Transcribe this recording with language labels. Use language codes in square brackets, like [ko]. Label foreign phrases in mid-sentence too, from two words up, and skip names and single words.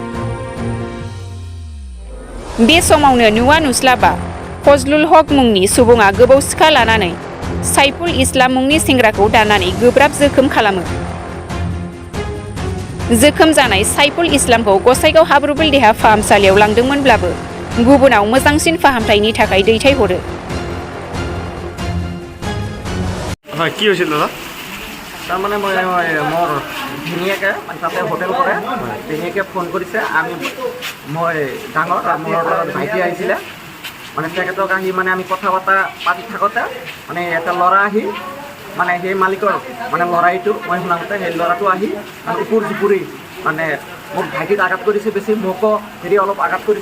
[brx] बे समावनो नुवा नुस्लाबा फजलुल हक मुंनि सुबुङा गोबौ सिखा लानानै साइफुल इस्लाम मुंनि सेंग्राखौ दाननानै गोब्राब जोखोम खालामो। जोखोम जानाय साइफुल इस्लामखौ गसाइगाव हाब्रुबिल देहा फाहामसालियाव लांदोंमोनब्लाबो गुबुनाव मोजांसिन फाहामथायनि थाखाय दैथायहरो। [as] হয়, কি হৈছিল দাদা? তাৰমানে মোৰ ভিনিয়েকে তাতে হোটেল কৰে, ভিনিয়েকে ফোন কৰিছে। মই ডাঙৰ আৰু মোৰ লগত ভাইটি আহিছিলে, মানে তেখেতক আহি মানে আমি কথা বতৰা পাতি থাকোঁতে মানে এটা ল'ৰা আহি মানে সেই মালিকৰ মানে ল'ৰাইটো মই শুনাওঁতে সেই ল'ৰাটো আহি ওপৰ জুপুৰি মানে মোক ভাইটিক আঘাত কৰিছে বেছি, মোকো অলপ আঘাত কৰিছে।